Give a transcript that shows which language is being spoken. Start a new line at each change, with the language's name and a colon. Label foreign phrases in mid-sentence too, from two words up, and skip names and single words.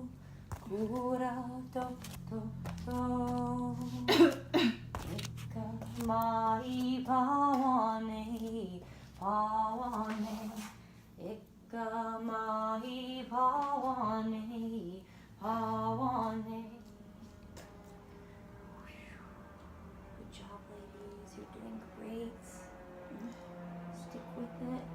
English: Kura tok tok tok. Ika mahi pawane, pawane. Ika mahi pawane, pawane. Good job, ladies. You're doing great. Stick with it.